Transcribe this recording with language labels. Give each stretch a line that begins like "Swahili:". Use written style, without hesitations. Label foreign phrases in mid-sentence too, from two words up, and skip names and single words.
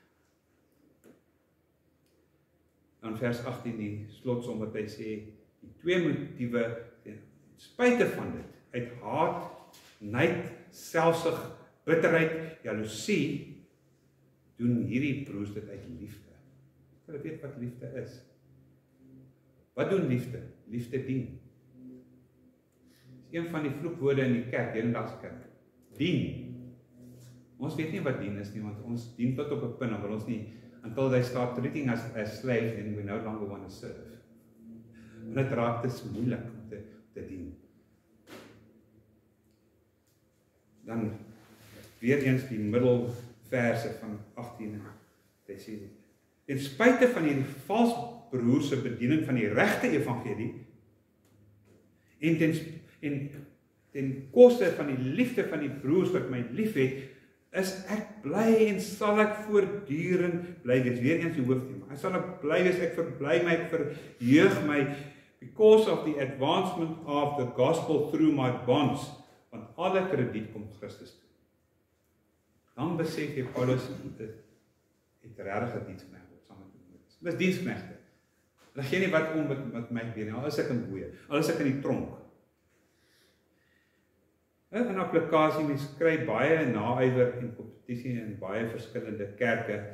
Afrikaans: Dan vers 18 die slotsom wat hy sê, die twee motiewe, ten spyte van dit, uit haat, nyd, selfsug, bitterheid, jaloesie, doen hierdie broers dit uit liefde. Hulle weet wat liefde is. Wat doen liefde? Liefde dien. Dis een van die vloekwoorde in die kerk, hedendaagse kerk. Dien. Ons weet nie wat dien is nie, want ons dien tot op 'n punt, wil ons nie,
English: until they start treating us as slaves, and we no longer want to serve.
Afrikaans: En dit raak te moeilik om te dien. Dan weer eens die middelverse van 18. Hy sê, ten spyte van hierdie valsbroers se bediening van die regte evangelie en ten koste van die liefde van die broers wat my liefhet, is ek bly en sal ek voortdurend bly wees. Weer eens die hoofthema. Ek sal ek bly wees, ek verbly my, ek verheug my,
English: because of the advancement of the gospel through my bonds,
Afrikaans: want alle krediet kom Christus toe. Dan besef jy Paulus het regtig diensknegte saam met hom. Dis diensknegte. Hulle gee nie wat om met my weer nie, al is ek in boeye, al is ek in die tronk. In applikasie, mens kry baie naaiwer en kompetisie in baie verskillende kerke.